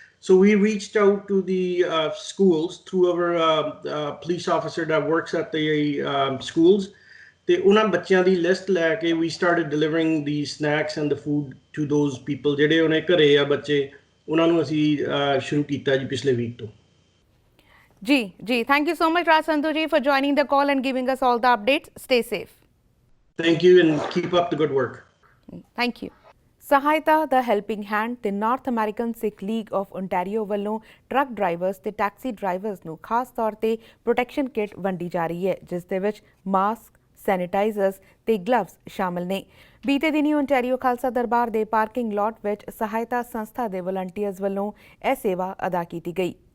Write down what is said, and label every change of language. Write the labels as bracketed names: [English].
[English] So we reached out to the schools through our police officer that works at the schools. [Punjabi] ਤੇ ਉਹਨਾਂ ਬੱਚਿਆਂ ਦੀ list ਲੈ ਕੇ [English] we started delivering the snacks and the food to those people [Punjabi] ਜਿਹੜੇ ਉਹਨੇ ਘਰੇ ਆ ਬੱਚੇ, ਉਹਨਾਂ ਨੂੰ ਅਸੀਂ ਸ਼ੁਰੂ ਕੀਤਾ ਜੀ ਪਿਛਲੇ ਵੀਕ ਤੋਂ। [English] ਜੀ, thank you so much Raj Sandhu ji for joining the call and giving us all the updates. Stay safe. Thank you and keep up the good work. Thank you. [Punjabi] ਸਹਾਇਤਾ ਦਾ ਹੈਲਪਿੰਗ ਹੈਂਡ ਤੇ north American Sikh league of Ontario ਵੱਲੋਂ truck drivers ਤੇ taxi drivers ਨੂੰ ਖਾਸ ਤੌਰ ਤੇ protection kit ਵੰਡੀ ਜਾ ਰਹੀ ਹੈ, ਜਿਸ ਦੇ ਵਿੱਚ ਮਾਸਕ, ਸੈਨੀਟਾਈਜ਼ਰਸ ਤੇ ਗਲਵਸ ਸ਼ਾਮਲ ਨੇ। ਬੀਤੇ ਦਿਨੀ ਓਨਟਾਰੀਓ ਖਾਲਸਾ ਦਰਬਾਰ ਦੇ ਪਾਰਕਿੰਗ ਲਾਟ ਵਿੱਚ ਸਹਾਇਤਾ ਸੰਸਥਾ ਦੇ ਵਲੰਟੀਅਰਸ ਵੱਲੋਂ ਇਹ ਸੇਵਾ ਅਦਾ ਕੀਤੀ ਗਈ।